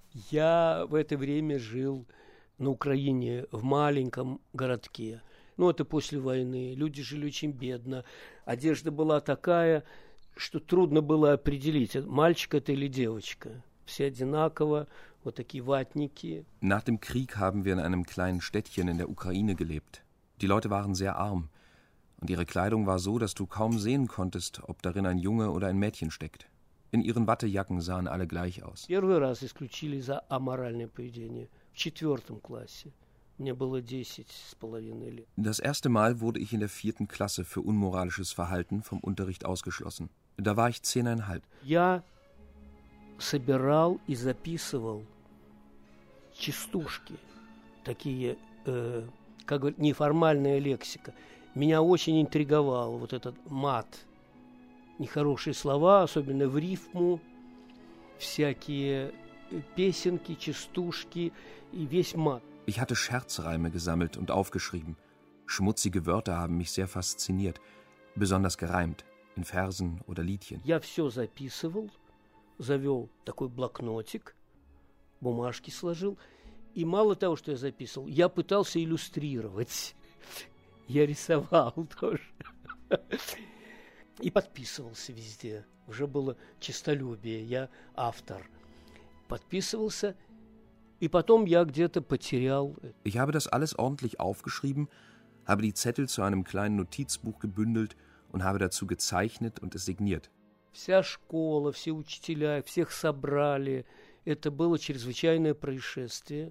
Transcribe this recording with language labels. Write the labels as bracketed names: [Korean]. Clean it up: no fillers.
[Russian] Я в это время жил на Украине в маленьком городке. Ну, это после войны. Люди жили очень бедно. Одежда была такая, что трудно было определить, мальчик это или девочка. Все одинаково, вот такие ватники. [German] Nach dem Krieg haben wir in einem kleinen Städtchen in der Ukraine gelebt. Die Leute waren sehr arm. Und ihre Kleidung war so, dass du kaum sehen konntest, ob darin ein Junge oder ein Mädchen steckt. In ihren Wattejacken sahen alle gleich aus. [Russian] Первый раз исключили за аморальное поведение в четвертом классе. Мне было 10,5 лет. [German] Das erste Mal wurde ich in der 4. Klasse für unmoralisches Verhalten vom Unterricht ausgeschlossen. Da war ich 10,5. [Russian] Я собирал и записывал частушки, такие, как говорят, неформальная лексика. Меня очень интриговал вот этот мат. Нехорошие слова, особенно в рифму, всякие песенки, частушки и весь мат. [German] Ich hatte Scherzreime gesammelt und aufgeschrieben. Schmutzige Wörter haben mich sehr fasziniert, besonders gereimt, in Versen oder Liedchen. [Russian] Я все записывал, завел такой блокнотик, бумажки сложил. И мало того, что я записывал, я пытался иллюстрировать. Я рисовал тоже. И подписывался везде. Уже было честолюбие. Я автор. Подписывался. И потом я где-то потерял. [German] Ich habe das alles ordentlich aufgeschrieben, habe die Zettel zu einem kleinen Notizbuch gebündelt und habe dazu gezeichnet und es signiert. [Russian] Вся школа, все учителя, всех собрали. Это было чрезвычайное происшествие.